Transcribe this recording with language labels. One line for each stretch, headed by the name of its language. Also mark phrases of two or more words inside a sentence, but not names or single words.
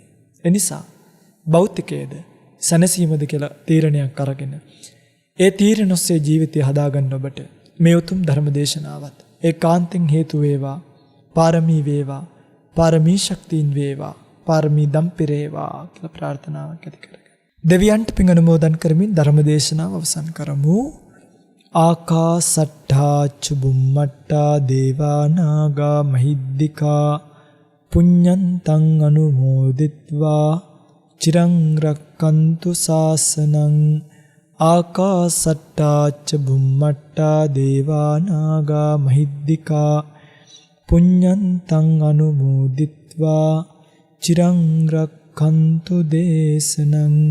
Sinhala: ඒ නිසා භෞතිකයේද සැනසීමද කියලා තීරණයක් අරගෙන ඒ තීරණ ඔස්සේ ජීවිතය හදාගන්න ඔබට මේ උතුම් ධර්ම දේශනාවත් ඒකාන්තෙන් හේතු වේවා. පාරමී වේවා. පාරමී ශක්තියින් වේවා. පාරමී දම්පිරේවා කියලා ප්‍රාර්ථනාවක් ඇති කරගන්න. දෙවියන්ට පින් අනුමෝදන් කරමින් ධර්ම දේශනාව අවසන් කරමු.
Pali: ආකාසට්ඨා චුම්මට්ඨා දේවා නාග මහිද්దికා පුඤ්ඤන්තං අනුමෝදිත්වා චිරං රක්칸තු ශාසනං. ආකාසට්ඨා චුම්මට්ඨා දේවා නාග මහිද්దికා පුඤ්ඤන්තං අනුමෝදිත්වා චිරං රක්칸තු දේශනං.